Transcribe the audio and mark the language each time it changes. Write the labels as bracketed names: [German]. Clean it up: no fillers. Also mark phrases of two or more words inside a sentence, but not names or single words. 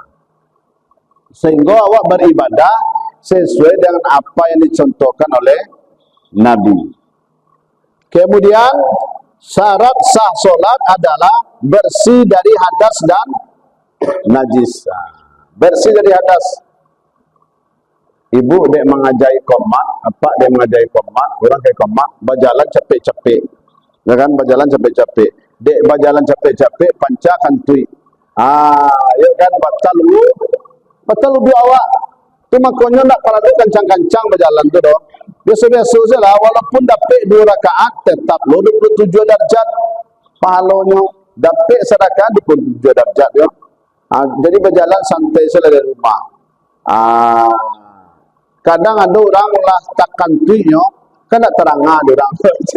[Malay] Sehingga awak beribadah sesuai dengan apa yang dicontohkan oleh Nabi. Kemudian syarat sah solat adalah bersih dari hadas dan najis. Bersih dari hadas. [Minangkabau] Ibu dek mengajai komat, apa dek mengajai komat, orang kayak komat, berjalan capek-capek. Ya kan, berjalan capek-capek. Dek berjalan capek-capek, panca kantui. Ya kan, batal lu awak. Tu makanya nak kalau tu kencang-kencang berjalan tu doh. [Malay] Biasa-biasa saja lah, walaupun dapat 2 rakaat, tetap lu 27 darjat. Pahalanya dapat sedekah 27 darjat ya. [Minangkabau] Jadi berjalan santai saja dari rumah. Kadang ada orang lah takkan tuyo, kan tak terang ada orang kan.